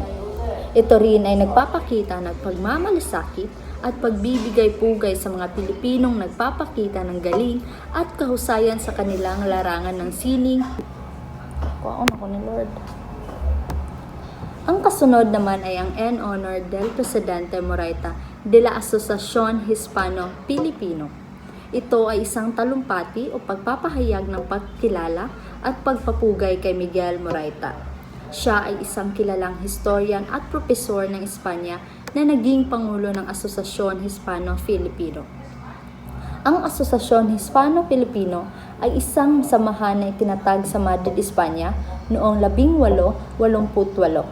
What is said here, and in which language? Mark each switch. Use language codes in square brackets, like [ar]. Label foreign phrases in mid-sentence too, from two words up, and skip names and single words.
[tl] Ito rin ay nagpapakita ng pagmamalasakit at pagbibigay pugay sa mga Pilipinong nagpapakita ng galing at kahusayan sa kanilang larangan ng sining. Kuwaon ako ni Lord. Ang kasunod naman ay ang [es] en honor del Presidente Moraita de la Asociación Hispano-Filipino. [tl] Ito ay isang talumpati o pagpapahayag ng pagkilala at pagpapugay kay Miguel Moraita. Siya ay isang kilalang historian at propesor ng Espanya na naging pangulo ng Asosasyon Hispano-Filipino. Ang Asosasyon Hispano-Filipino ay isang samahan na itinatag sa Madrid, Espanya noong 1888.